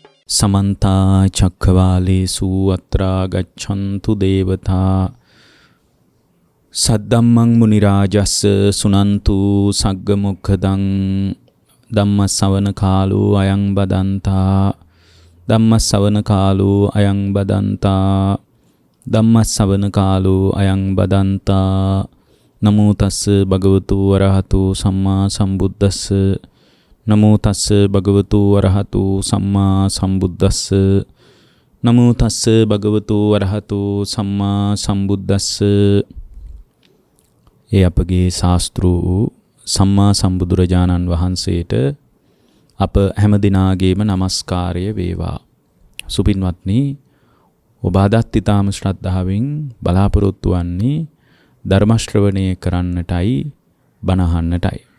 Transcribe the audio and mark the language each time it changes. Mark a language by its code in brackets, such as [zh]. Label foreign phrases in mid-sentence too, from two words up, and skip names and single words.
[pi] समन्ता चक्रवालेषु अत्रा गच्छन्तु देवता सद्धम्मं मुनिराजस्य सुनन्तु सग्गमुखदं धम्मश्रवणकालो अयं बदन्ता धम्मश्रवणकालो अयं बदन्ता धम्मश्रवणकालो अयं बदन्ता नमो तस्स भगवतो अरहतो सम्मा सम्बुद्धस्स नमो तस्स भगवतो अरहतो सम्मा सम्बुद्धस्स नमो तस्स भगवतो अरहतो सम्मा सम्बुद्धस्ස [si] ඒ අපගේ ශාස්ත්‍රූ සම්මා සම්බුදුරජාණන් වහන්සේට අප හැම දිනාගේම নমස්කාරය වේවා. සුපින්වත්නි, ඔබ අදත් ඊටාම ශ්‍රද්ධාවෙන් බලාපොරොත්තු වන්නේ ධර්ම ශ්‍රවණය කරන්නටයි බණ අහන්නටයි.